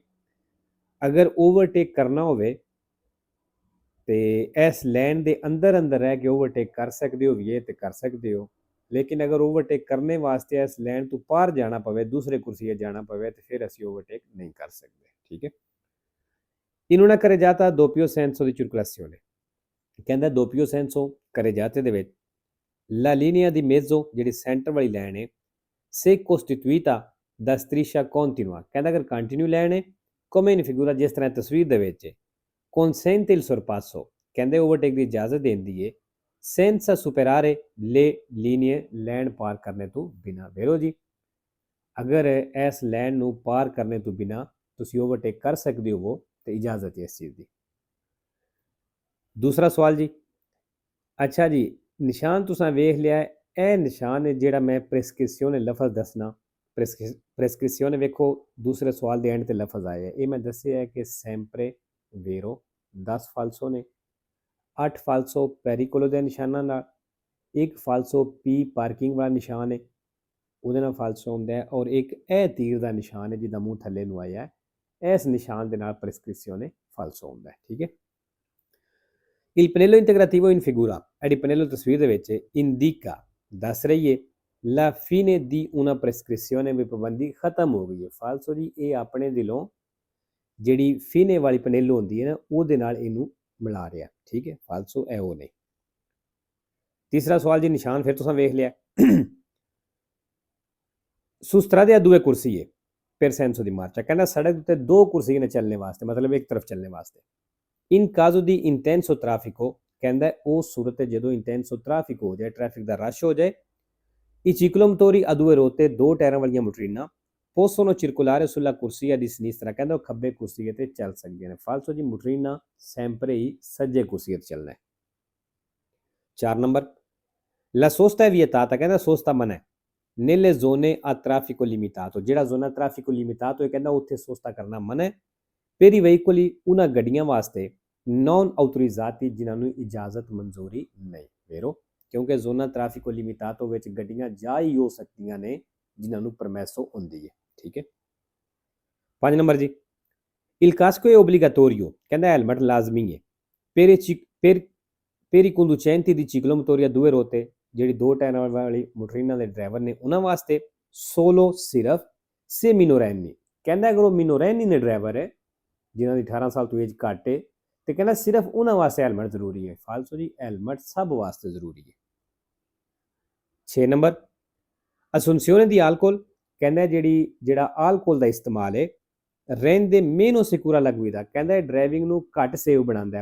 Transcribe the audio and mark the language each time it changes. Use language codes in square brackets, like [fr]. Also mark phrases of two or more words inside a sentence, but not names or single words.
[pa] ਅਗਰ ਓਵਰਟੇਕ ਕਰਨਾ ਹੋਵੇ ਤੇ ਇਸ ਲਾਈਨ ਦੇ ਅੰਦਰ ਅੰਦਰ ਰਹਿ ਕੇ ਓਵਰਟੇਕ ਕਰ ਸਕਦੇ ਹੋ ਵੀ ਇਹ ਤੇ ਕਰ ਸਕਦੇ ਹੋ। ਲੇਕਿਨ ਅਗਰ ਓਵਰਟੇਕ ਕਰਨੇ ਵਾਸਤੇ ਇਸ ਲਾਈਨ ਤੋਂ ਪਾਰ ਜਾਣਾ ਪਵੇ, ਦੂਸਰੇ ਕੁਰਸੀਏ ਜਾਣਾ ਪਵੇ, ਤੇ ਫਿਰ ਅਸੀਂ ਓਵਰਟੇਕ ਨਹੀਂ ਕਰ ਸਕਦੇ, ਠੀਕ ਹੈ। [it] In una carreggiata doppio senso di circolazione, ਕਹਿੰਦਾ doppio senso carreggiate [pa] ਦੇ ਵਿੱਚ [it] la linea di mezzo [pa] ਜਿਹੜੀ ਸੈਂਟਰ ਵਾਲੀ ਲਾਈਨ ਹੈ [it] se costituita da striscia continua, [pa] ਕਹਿੰਦਾ ਅਗਰ ਕੰਟੀਨਿਊ ਲਾਈਨ ਹੈ [it] come in figura, [pa] ਜਿਸ ਤਰ੍ਹਾਂ ਤਸਵੀਰ ਦੇ ਵਿੱਚ [it] consente il sorpasso, [pa] ਕਹਿੰਦੇ ਓਵਰਟੇਕ ਦੀ ਇਜਾਜ਼ਤ ਦਿੰਦੀ ਹੈ [it] senza superare le linee, [pa] ਲਾਈਨ ਪਾਰ ਕਰਨੇ ਤੋਂ ਬਿਨਾ। ਵੇਖੋ ਜੀ, ਅਗਰ ਇਸ ਲਾਈਨ ਨੂੰ ਪਾਰ ਕਰਨੇ ਤੋਂ ਬਿਨਾ ਤੁਸੀਂ ਓਵਰਟੇਕ ਕਰ ਸਕਦੇ ਹੋ ਤੇ ਇਜਾਜ਼ਤ ਹੈ ਇਸ ਚੀਜ਼ ਦੀ। ਦੂਸਰਾ ਸਵਾਲ ਜੀ, ਅੱਛਾ ਜੀ, ਨਿਸ਼ਾਨ ਤੁਸੀਂ ਵੇਖ ਲਿਆ। ਇਹ ਨਿਸ਼ਾਨ ਹੈ ਜਿਹੜਾ ਮੈਂ ਪ੍ਰੈਸਕ੍ਰਿਪਸ਼ਨ ਲਫ਼ਜ਼ ਦੱਸਣਾ। ਪ੍ਰੈਸਕ੍ਰਿਪਸ਼ਨ ਵੇਖੋ, ਦੂਸਰੇ ਸਵਾਲ ਦੇ ਐਂਡ ਤੇ ਲਫ਼ਜ਼ ਆਇਆ। ਇਹ ਮੈਂ ਦੱਸਿਆ ਹੈ ਕਿ [it] sempre vero [pa] 10 ਫਾਲਸੋ ਨੇ, 8 ਫਾਲਸੋ ਪੈਰੀਕੋਲੋ ਦੇ ਨਿਸ਼ਾਨਾਂ ਨਾਲ, ਇੱਕ ਫਾਲਸੋ ਪੀ ਪਾਰਕਿੰਗ ਵਾਲਾ ਨਿਸ਼ਾਨ ਹੈ ਉਹਦੇ ਨਾਲ ਫਾਲਸੋ ਹੁੰਦਾ ਹੈ, ਔਰ ਇੱਕ ਇਹ ਤੀਰ ਦਾ ਨਿਸ਼ਾਨ ਹੈ ਜਿਹਦਾ ਮੂੰਹ ਥੱਲੇ ਨੂੰ ਆਇਆ ਹੈ। ਇਸ ਨਿਸ਼ਾਨ ਦੇ ਨਾਲ ਪ੍ਰੈਸਕ੍ਰਿਪਸ਼ਨ ਫਾਲਸੋ ਹੁੰਦਾ ਹੈ, ਠੀਕ ਹੈ। [it] Il pannello integrativo in figura, [pa] ਇਹ ਪਨੇਲੋ ਤਸਵੀਰ ਦੇ ਵਿੱਚ indica ਦੱਸ ਰਹੀ ਹੈ [it] la fine di una prescrizione, [pa] ਵੀ ਪਾਬੰਦੀ ਖਤਮ ਹੋ ਗਈ ਹੈ। ਫਾਲਸੋ ਜੀ, ਇਹ ਆਪਣੇ ਦਿਲੋਂ ਜਿਹੜੀ ਫੀਨੇ ਵਾਲੀ ਪਨੇਲੋ ਹੁੰਦੀ ਹੈ ਨਾ, ਉਹਦੇ ਨਾਲ ਇਹਨੂੰ ਮਿਲਾ ਰਿਹਾ, ਠੀਕ ਹੈ। ਫਾਲਸੋ ਇਹ ਉਹ ਨਹੀਂ। ਤੀਸਰਾ ਸਵਾਲ ਜੀ, ਨਿਸ਼ਾਨ ਫਿਰ ਤੁਸੀਂ ਵੇਖ ਲਿਆ। [it] su strada di due corsie e per senso di marcia, [pa] ਕਹਿੰਦਾ ਸੜਕ ਉੱਤੇ ਦੋ ਕੁਰਸੀਆਂ ਨੇ ਚੱਲਣੇ ਵਾਸਤੇ, ਮਤਲਬ ਇੱਕ ਤਰਫ ਚੱਲਣੇ ਵਾਸਤੇ। [it] in caso di intenso traffico, [pa] ਕਹਿੰਦਾ ਉਹ ਸੂਰਤ ਜਦੋਂ [it] intenso traffico [pa] ਹੋ ਜਾਏ, ਟ੍ਰੈਫਿਕ ਦਾ ਰਸ਼ ਹੋ ਜਾਏ। [it] I ciclomotori a due ruote, [pa] ਦੋ ਟਾਇਰਾਂ ਵਾਲੀਆਂ ਮੋਟਰੀਨਾਂ [it] possono circolare sulla corsia di sinistra, [pa] ਕਹਿੰਦਾ ਉਹ ਖੱਬੇ ਕੁਰਸੀਏ ਤੇ ਚੱਲ ਸਕਦੀਆਂ ਨੇ। ਫਾਲਸੋ ਜੀ, ਮੋਟਰੀਨਾਂ ਸੈਂਪਰੇ ਹੀ ਸੱਜੇ ਕੁਰਸੀਏ ਤੇ ਚੱਲਣਾ ਹੈ। 4 ਨੰਬਰ, [it] la sosta è vietata, [pa] ਕਹਿੰਦਾ ਸੋਸਤਾ ਮਨਾ ਹੈ [it] nelle zone a traffico limitato, [pa] ਜਿਹੜਾ [it] zona traffico limitato [pa] ਹੈ ਕਹਿੰਦਾ ਉੱਥੇ ਸੋਸਤਾ ਕਰਨਾ ਮਨਾ ਹੈ। [it] per i veicoli, [pa] ਉਹਨਾਂ ਗੱਡੀਆਂ ਵਾਸਤੇ [it] non autorizzati, [pa] ਜਿਨ੍ਹਾਂ ਨੂੰ ਇਜਾਜ਼ਤ ਮਨਜ਼ੂਰੀ ਨਹੀਂ। ਵੇਰੋ, ਕਿਉਂਕਿ [it] zona traffico limitato [pa] ਵਿੱਚ ਗੱਡੀਆਂ ਜਾ ਹੀ ਹੋ ਸਕਦੀਆਂ ਨੇ ਜਿਨ੍ਹਾਂ ਨੂੰ ਪਰਮੈਸੋ ਹੁੰਦੀ ਹੈ, ਠੀਕ ਹੈ। 5 ਨੰਬਰ ਜੀ, [it] il casco è obbligatorio, [pa] ਕਹਿੰਦਾ ਹੈਲਮਟ ਲਾਜ਼ਮੀ ਹੈ [it] per i conducenti di ciclomotori a due ruote, [pa] ਜਿਹੜੀ ਦੋ ਟਾਇਰਾਂ ਵਾਲੀ ਮੋਟਰੀਨਾਂ ਦੇ ਡਰਾਈਵਰ ਨੇ ਉਹਨਾਂ ਵਾਸਤੇ solo ਸਿਰਫ [it] se minorenni, [pa] ਕਹਿੰਦਾ ਅਗਰ ਉਹ ਮਿਨੋਰੈਨੀ ਨੇ ਡਰਾਈਵਰ ਹੈ ਜਿਨ੍ਹਾਂ ਦੀ 18 ਸਾਲ ਤੋਂ ਏਜ ਘੱਟ ਹੈ ਤੇ ਕਹਿੰਦਾ ਸਿਰਫ ਉਹਨਾਂ ਵਾਸਤੇ ਹੈਲਮਟ ਜ਼ਰੂਰੀ ਹੈ। ਫਾਲਸੋ ਜੀ, ਹੈਲਮਟ ਸਭ ਵਾਸਤੇ ਜ਼ਰੂਰੀ ਹੈ। 6 ਨੰਬਰ, [it] assunzione di alcol, [pa] ਕਹਿੰਦਾ ਜਿਹੜਾ ਆਲਕੋਲ ਦਾ ਇਸਤੇਮਾਲ ਹੈ [it] rende meno sicura la guida, [pa] ਕਹਿੰਦਾ ਡਰਾਈਵਿੰਗ ਨੂੰ ਘੱਟ ਸੇਵ ਬਣਾਉਂਦਾ ਹੈ।